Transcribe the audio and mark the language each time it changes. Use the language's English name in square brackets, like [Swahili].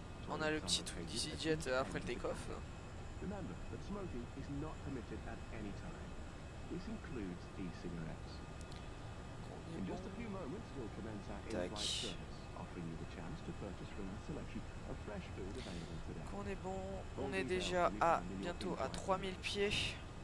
[French] On a le petit truc d'EasyJet après le take-off. [English] Remember that smoking is not permitted at any time. This includes e-cigarettes. In just a few moments, we'll commence our in-flight service, offering you the chance to purchase from our selection of fresh food available today. [French] On est bon, on est déjà à bientôt à 3000 pieds.